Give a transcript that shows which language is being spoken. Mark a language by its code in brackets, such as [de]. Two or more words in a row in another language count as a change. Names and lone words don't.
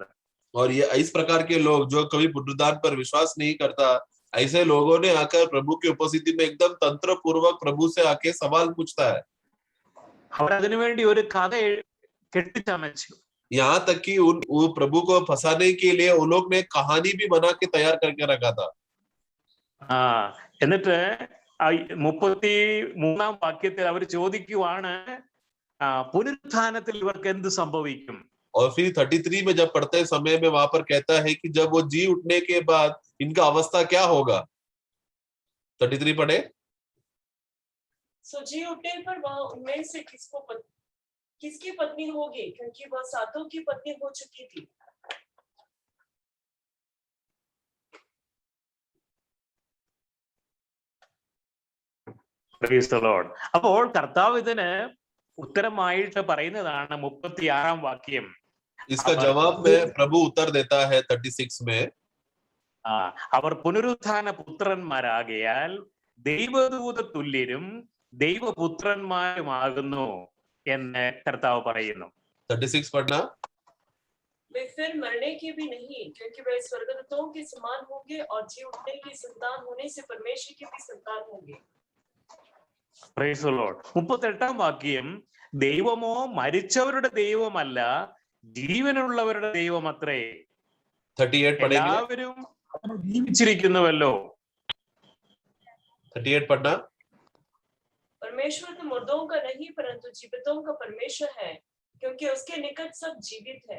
[hi] और ये इस प्रकार के लोग जो कभी पुनरुद्धान पर विश्वास नहीं करता, ऐसे लोगों ने आकर प्रभु की उपस्थिति में एकदम तंत्र पूर्वक प्रभु से आके सवाल पूछता है। [ml] അവർ അതിനുവേണ്ടി ഒരു കഥ കെട്ടിച്ചമച്ചു. [hi] यहाँ तक कि वो प्रभु को फंसाने के लिए उन लोग ने कहानी भी बना के तैयार करके रखा था। [ml] എന്നിട്ട് 33-ാം വാക്യത്തിൽ അവർ ചോദിക്കുവാണ്, പുനരുത്ഥാനത്തിൽ ഇവർക്ക് എന്ത് സംഭവിക്കും? [hi] और फिर 33 में जब पढ़ते समय में वहां पर कहता है कि जब वो जी उठने के बाद इनका अवस्था क्या होगा। 33 पढ़े। सो जी उठने पर वह उनमें से किसकी पत्नी होगी, क्योंकि वह सातों की पत्नी हो चुकी थी। [ml] അപ്പോൾ കർത്താവ് ഇതിന് ഉത്തരമായിട്ട് പറയുന്നതാണ് 36-ാം വാക്യം. [hi] इसका जवाब में प्रभु उत्तर देता है 36 में। [ml] അവർ പുനരുത്ഥാന പുത്രന്മാരാകയാൽ ദൈവദൂത തുല്യരും ദൈവപുത്രന്മാരുമാകുന്നു എന്ന് കർത്താവ് പറയുന്നു. [hi] 36 पढ़ना। वे फिर मरने के भी नहीं, क्योंकि वे स्वर्गदूतों के समान होंगे और जी उठने की संतान होने से परमेश्वर की भी संतान होंगे। [ml] 38-ാം വാക്യം, ദൈവമോ മരിച്ചവരുടെ ദൈവമല്ല, ജീവനുള്ളവരുടെ ദൈവമത്രേ. [hi] 38 पढ़ेंगे। [ml] എല്ലാവരും അവൻ ജീവിച്ചിരിക്കുന്നുവല്ലോ. [hi] 38 पढ़ना। परमेश्वर तो मुर्दों का नहीं परंतु जीवितों का परमेश्वर है, क्योंकि उसके निकट सब जीवित है।